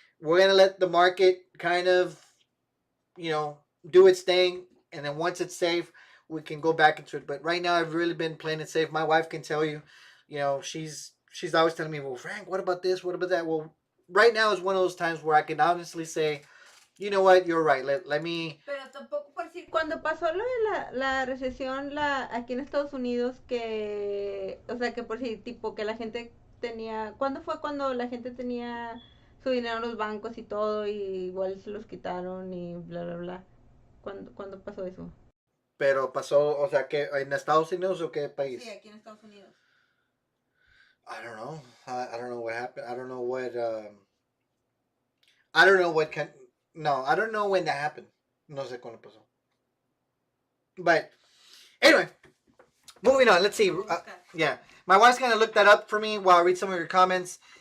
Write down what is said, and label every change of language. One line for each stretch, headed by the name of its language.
English: We're gonna let the market kind of, do its thing, and then once it's safe, we can go back into it. But right now, I've really been playing it safe. My wife can tell you, she's always telling me, well, Frank, what about this? What about that? Well, right now is one of those times where I can honestly say, you know what, you're right. Let me.
Spanish: Pero tampoco por si cuando pasó lo de la recesión aquí en Estados Unidos, que, o sea, que por si tipo que la gente tenía, ¿cuándo fue cuando la gente tenía su dinero en los bancos y todo y igual se los quitaron y bla bla bla? ¿Cuándo pasó eso? Pero pasó, o sea, que en Estados Unidos o qué país? Sí, aquí en Estados Unidos.
English: I don't know. I don't know what happened. I don't know what. I don't know what can. No, I don't know when that happened.
Spanish: No sé cuándo pasó.
English: But anyway, moving on. Let's see. Yeah, my wife's gonna look that up for me while I read some of your comments.